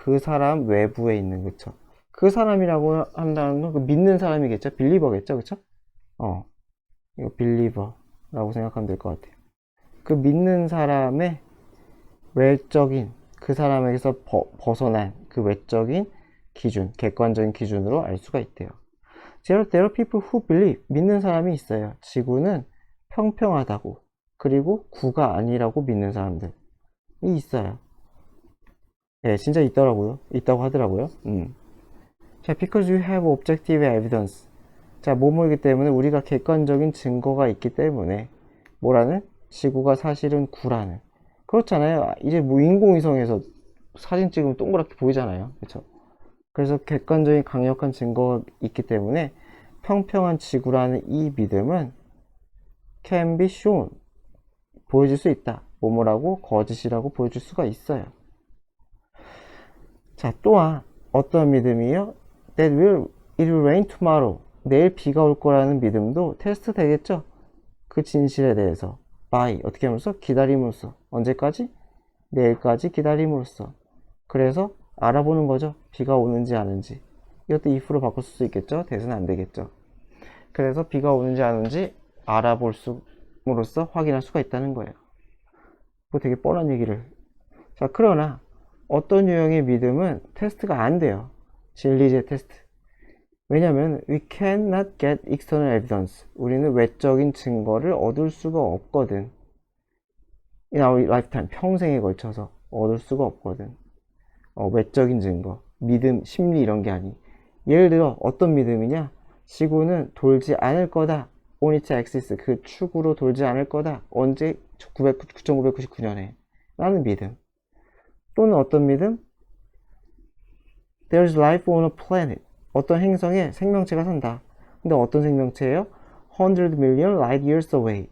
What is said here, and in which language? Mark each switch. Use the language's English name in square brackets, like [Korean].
[Korean] 그 사람 외부에 있는, 그쵸? 그 사람이라고 한다는 건 그 믿는 사람이겠죠? 빌리버겠죠? 그쵸? 이거 빌리버라고 생각하면 될 것 같아요. 그 믿는 사람의 외적인, 그 사람에게서 벗어난 그 외적인 기준, 객관적인 기준으로 알 수가 있대요. [English] There are people who believe, [Korean] 믿는 사람이 있어요. 지구는 평평하다고, 그리고 구가 아니라고 믿는 사람들이 있어요. 예, 진짜 있더라고요. 있다고 하더라고요. [English] 자, because you have objective evidence. [Korean] 자, 뭐뭐이기 때문에 우리가 객관적인 증거가 있기 때문에 뭐라는? 지구가 사실은 구라는. 그렇잖아요. 이제 뭐 인공위성에서 사진 찍으면 동그랗게 보이잖아요. 그렇죠? 그래서 객관적인 강력한 증거가 있기 때문에 평평한 지구라는 이 믿음은 [English] can be shown, [Korean] 보여줄 수 있다. 뭐뭐라고 거짓이라고 보여줄 수가 있어요. 자, 또한 어떤 믿음이요? [English] That it will rain tomorrow. [Korean] 내일 비가 올 거라는 믿음도 테스트 되겠죠? 그 진실에 대해서 by 어떻게 하면서 기다림으로써 언제까지? 내일까지 기다림으로써. 그래서 알아보는 거죠. 비가 오는지 아는지. 이것도 if로 바꿀 수 있겠죠? 대수는 안 되겠죠. 그래서 비가 오는지 안 오는지 알아볼 수로써 확인할 수가 있다는 거예요. 뭐 되게 뻔한 얘기를. 자, 그러나 어떤 유형의 믿음은 테스트가 안 돼요. 진리제 테스트. 왜냐면 [English] we cannot get external evidence. [Korean] 우리는 외적인 증거를 얻을 수가 없거든. [English] In our lifetime, [Korean] 평생에 걸쳐서 얻을 수가 없거든. 외적인 증거, 믿음, 심리 이런 게 아니. 예를 들어 어떤 믿음이냐? 지구는 돌지 않을 거다. [English] On its axis, [Korean] 그 축으로 돌지 않을 거다. 언제? 9999년에. 라는 믿음. 또는 어떤 믿음? [English] There's life on a planet. [Korean] 어떤 행성에 생명체가 산다. 근데 어떤 생명체예요? [English] 100 million light years away.